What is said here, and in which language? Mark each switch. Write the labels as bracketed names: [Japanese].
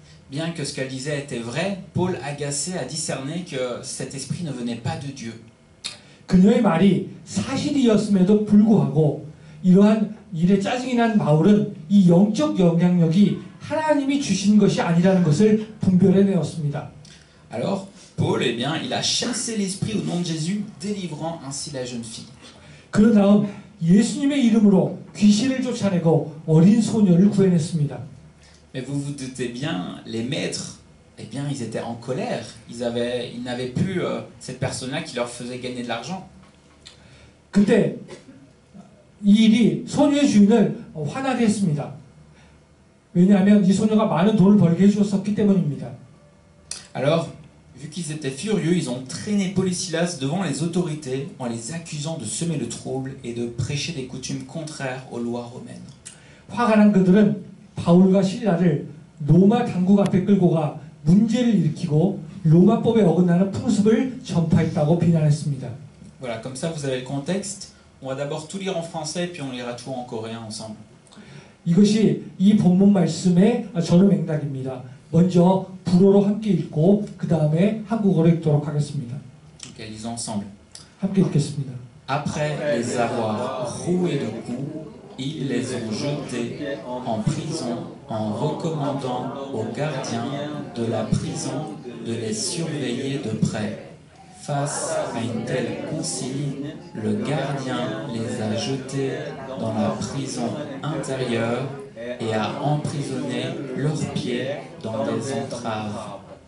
[French] Bien que ce qu'elle disait était vrai, Paul, agacé, a discerné que cet esprit ne venait pas de Dieu. [Korean] 그녀의 말이 사실이었음에도 불구하고 이러한 일에 짜증이 난 바울은 이 영적 영향력이 하나님이 주신 것이 아니라는 것을 분별해내었습니다. [French] Alors, Paul, eh bien, il a chassé l'esprit au nom de Jésus, délivrant ainsi la jeune fille. [Korean] 그런 다음 예수님의 이름으로 귀신을 쫓아내고 어린 소녀를 구해냈습니다. [French] Mais vous vous doutez bien, les maîtres, eh bien, ils étaient en colère. Ils n'avaient plus cette personne-là qui leur faisait gagner de l'argent. [Korean] 그때 이 일이 소녀의 주인을 화나게 했습니다. 왜냐하면 이 소녀가 많은 돈을 벌게 해주었기 때문입니다. [French] Alors, vu qu'ils étaient furieux, ils ont traîné Paul et Silas devant les autorités en les accusant de semer le trouble et de prêcher des coutumes contraires aux lois romaines. [Korean] 화가 난 그들은 바울과 실라를 로마 당국 앞에 끌고 가 문제를 일으키고 로마법에 어긋나는 풍습을 전파했다고 비난했습니다. [French] Voilà, comme ça vous avez le contexte. On va d'abord tout lire en français, puis on lira tout en coréen ensemble. [Korean] 이것이 이 본문 말씀의 전후 맥락입니다. 먼저 불어로 함께 읽고 그 다음에 한국어로 읽도록 하겠습니다. [French] Ok, lisons ensemble. [Korean] 함께 읽겠습니다. [French] Après les avoir roués de coups, ils les ont jetés en prison en recommandant aux gardiens de la prison de les surveiller de près. Face à une telle consigne, le gardien les a jetés dans la prison intérieure et a emprisonné leurs pieds dans des entraves.